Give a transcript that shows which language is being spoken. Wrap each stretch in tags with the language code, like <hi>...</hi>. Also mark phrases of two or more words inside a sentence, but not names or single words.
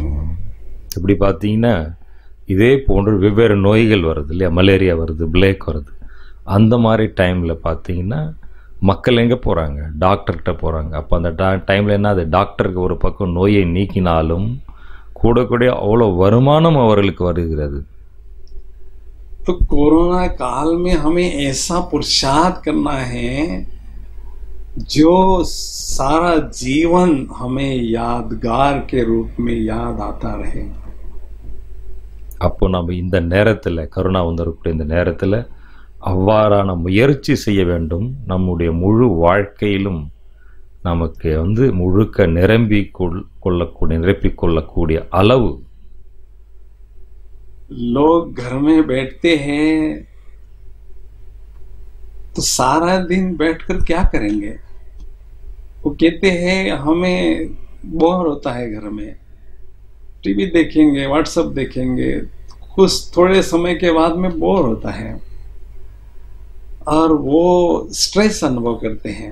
<ta>இப்படி பார்த்தீங்கன்னா இதே போன்ற வெவ்வேறு நோய்கள் வருது இல்லையா. மலேரியா வருது, பிளேக் வருது. அந்த மாதிரி டைமில் பார்த்தீங்கன்னா மக்கள் எங்கே போகிறாங்க, டாக்டர்கிட்ட போகிறாங்க. அப்போ அந்த டைமில் என்ன, அது டாக்டருக்கு ஒரு பக்கம் நோயை நீக்கினாலும் கூட அவ்வளோ வருமானம் அவர்களுக்கு வருகிறது.</ta> <hi>तो कोरोना काल में हमें ऐसा पुरुषार्थ करना है जो सारा जीवन हमें यादगार के रूप में याद आता रहे.</hi> <ta>அப்போ நம்ம இந்த நேரத்தில், கருணா இருக்கக்கூடிய இந்த நேரத்தில் அவ்வாறான முயற்சி செய்ய வேண்டும். நம்முடைய முழு வாழ்க்கையிலும் நமக்கு முழுக்க நிரப்பிக்கொள்ளக்கூடிய அளவு.</ta> <hi>लोग घर में बैठते हैं तो सारा दिन बैठकर क्या करेंगे. वो कहते हैं हमें बोर होता है, घर में टीवी देखेंगे, व्हाट्सएप देखेंगे, कुछ थोड़े समय के बाद में बोर होता है और वो स्ट्रेस अनुभव करते हैं.</hi>